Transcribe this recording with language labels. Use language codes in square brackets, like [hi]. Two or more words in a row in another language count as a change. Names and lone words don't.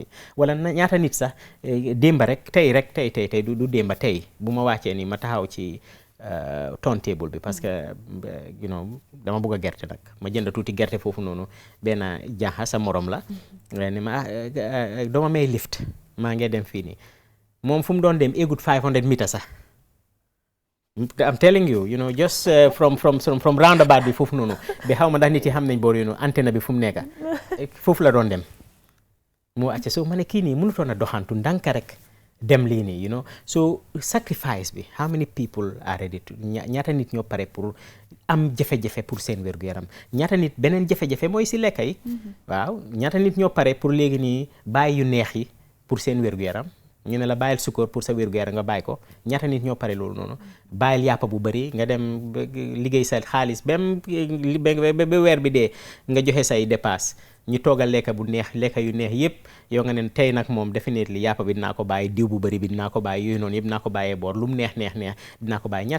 [wo] wala ñaata nit sax démba rek tey du démba tey bu ma wàccee ni ma taxaw ci turntable bi parce que dama bëgg a gerte nag, ma jënd tuuti gerte foofu noonu, benn jaaxa sa morom la ni ma dama may lift, maa ngi dem fii nii. moom fu mu doon dem égut 500 meters sax. [en] I'm telling you, just from [wo] roundabout bi foofu noonu ba xaw ma ndax nit yi xam nañ boor antenne bi fu mu nekk foofu la doon dem. moo acca so ma ne kii nii mënutoon a doxantu ndànk rek dem lii nii so sacrifice bi, [en] how many people are ready to, [wo] ñaata nit ñoo pare pour am jafe-jafe pour seen wér-gu-yaram. ñaata nit beneen jafe-jafe mooy si lekka yi. waaw ñaata nit ñoo pare pour léegi nii bàyyi yu neex yi pour seen wér-gu-yaram. ñu ne la bàyyil sukkur pour sa wér-gu-yaram nga bàyyi ko. ñaata nit ñoo pare loolu noonu. bàyyil yàppa bu bëri nga dem liggéey sa xaalis ba weer bi dee nga joxe say dépasse, ñu toogal lekka bu neex, lekka yu neex yëpp yow nga ne tey nag moom definitely yàppa bi dinaa ko bàyyi, diw bu bëri bi dinaa ko bàyyi, yooyu noonu yëpp dinaa ko bàyyee boor, lu mu neex dinaa ko bàyyi.